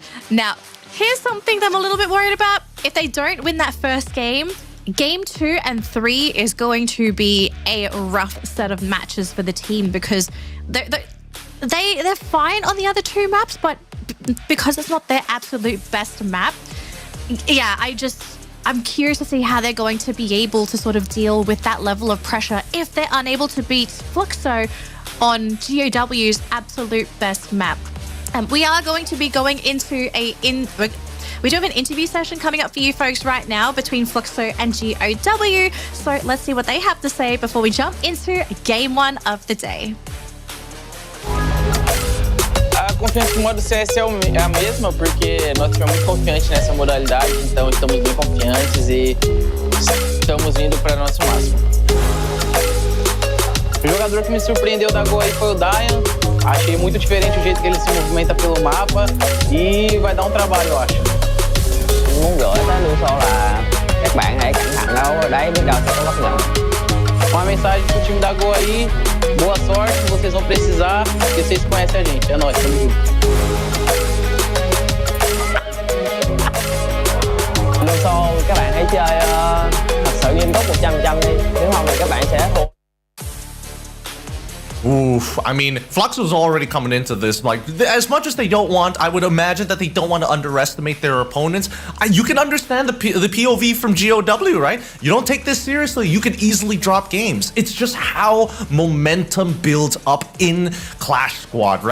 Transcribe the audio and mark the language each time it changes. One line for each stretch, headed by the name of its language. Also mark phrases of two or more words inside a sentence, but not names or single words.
English: Now, here's something that I'm a little bit worried about. If they don't win that first game, Game 2 and 3 is going to be a rough set of matches for the team because they're fine on the other two maps, but because it's not their absolute best map, yeah, I'm curious to see how they're going to be able to sort of deal with that level of pressure if they're unable to beat Fluxo on GOW's absolute best map. We are going to be going into we do have an interview session coming up for you folks right now between Fluxo and GOW. So let's see what they have to say before we jump into Game 1 of the day.
Portuguese: A confiança no modo CS é a mesma, porque nós tivemos muito confiantes nessa modalidade, então estamos bem confiantes e estamos indo para o nosso máximo. O jogador que me surpreendeu da GOW aí foi o Dian. Achei muito diferente o jeito que ele se movimenta pelo mapa e vai dar trabalho, eu acho.
Vietnamese: Muốn gửi tới Luso là các bạn hãy cẩn thận đâu, ở đấy biết đâu sẽ có bất ngờ.
Portuguese: Uma mensagem pro time da GOW aí, boa sorte, vocês vão precisar, porque vocês conhecem a gente, é nóis, tamo junto.
Vietnamese: Luso, các bạn hãy chơi thật sự nghiêm túc 100% đi, nếu không thì các bạn sẽ thua.
English: Oof, I mean, Fluxo's already coming into this, like, as much as they don't want, I would imagine that they don't want to underestimate their opponents. You can understand the POV from GOW, right? You don't take this seriously, you can easily drop games. It's just how momentum builds up in Clash Squad, right?